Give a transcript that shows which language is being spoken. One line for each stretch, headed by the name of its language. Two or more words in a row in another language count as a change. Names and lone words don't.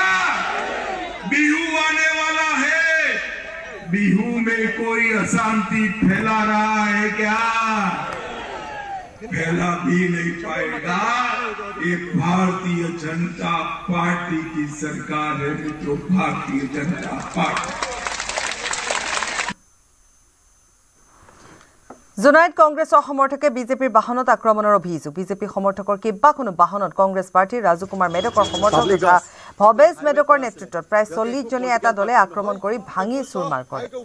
Hindi: बिहू आने वाला है, बिहू में कोई अशांति फैला रहा है क्या? फैला भी नहीं पाएगा। ये भारतीय जनता पार्टी की सरकार है मित्रों, भारतीय जनता पार्टी।
Assamese: জোনাইত কংগ্ৰেছৰ সমৰ্থকে বিজেপিৰ বাহনত আক্ৰমণৰ অভিযোগ। বিজেপি সমৰ্থকৰ কেইবাখনো বাহনত কংগ্ৰেছ প্ৰাৰ্থী ৰাজু কুমাৰ মেদকৰ সমৰ্থক তথা ভৱেশ মেদকৰ নেতৃত্বত প্ৰায় 40 জনীয়া এটা দলে আক্ৰমণ কৰি ভাঙি চুৰমাৰ কৰে।